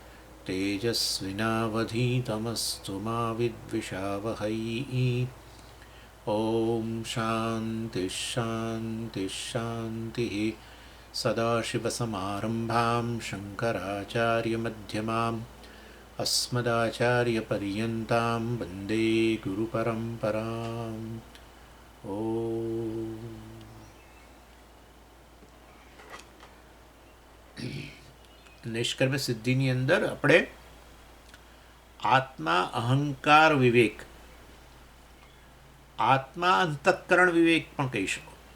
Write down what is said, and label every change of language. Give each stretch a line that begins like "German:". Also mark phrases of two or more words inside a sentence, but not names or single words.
Sanskrit: तेजस्विनावधीतमस्तु मा विद्विषावहै ॐ शान्तिः शान्तिः शान्तिः सदाशिवसमारम्भां शङ्कराचार्यमध्यमाम् अस्मदाचार्यपर्यन्तां वन्दे गुरुपरम्पराम् ॐ
Gujarati: નિષ્કર્મ સિદ્ધિની અંદર આપણે આત્મા અહંકાર વિવેક, આત્મા અંતઃકરણ વિવેક પણ કહી શકો.